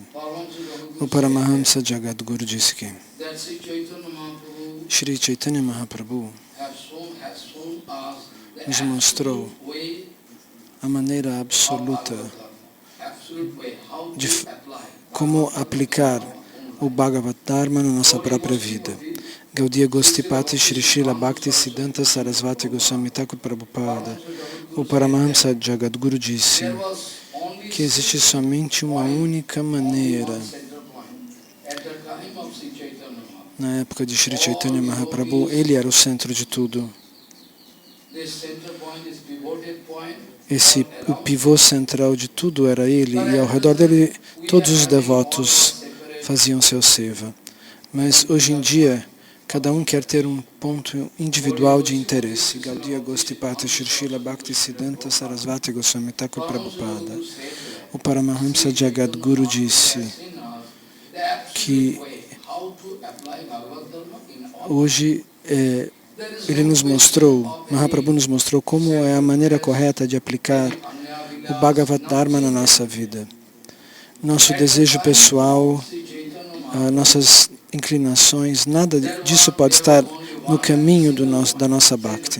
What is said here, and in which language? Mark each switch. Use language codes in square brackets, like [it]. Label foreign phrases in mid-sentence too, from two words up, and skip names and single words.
[pt] O Paramahamsa Jagadguru disse que Shri Chaitanya Mahaprabhu nos mostrou a maneira absoluta de como aplicar o Bhagavad Dharma na nossa própria vida. Gaudiya Gostipati Shri Srila Bhakti Siddhanta Sarasvati Goswami Thakur Prabhupada, o Paramahamsa Jagadguru disse que existe somente uma única maneira. Na época de Shri Chaitanya Mahaprabhu, ele era o centro de tudo. O pivô central de tudo era ele, e ao redor dele todos os devotos faziam seu seva. Mas hoje em dia, cada um quer ter um ponto individual de interesse. Gaudiya Gostipati Shri Srila Bhakti Siddhanta Sarasvati Goswami Thakur Prabhupada. O Paramahamsa Jagadguru disse que hoje ele nos mostrou, Mahaprabhu nos mostrou como é a maneira correta de aplicar o Bhagavad Dharma na nossa vida. Nosso desejo pessoal, nossas inclinações, nada disso pode estar no caminho da nossa Bhakti.